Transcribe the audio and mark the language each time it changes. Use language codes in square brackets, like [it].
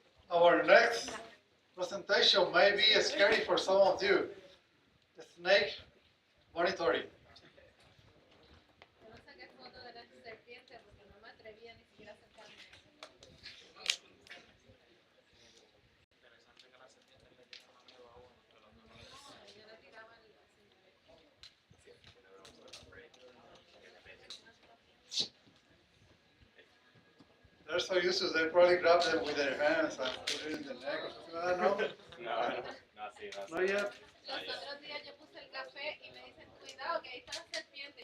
[en] Our next presentation may be scary for some of you. The snake monitoring. [es] Yo no saqué foto de la serpiente porque no me atrevía ni siquiera a acercarme. No, ella le tiraba así. [en] They're so used to they probably grab them with their hands and put it in the neck. No, no, no, not yet. [es] Los otros días yo puse el café y me dicen, cuidado que ahí está la serpiente.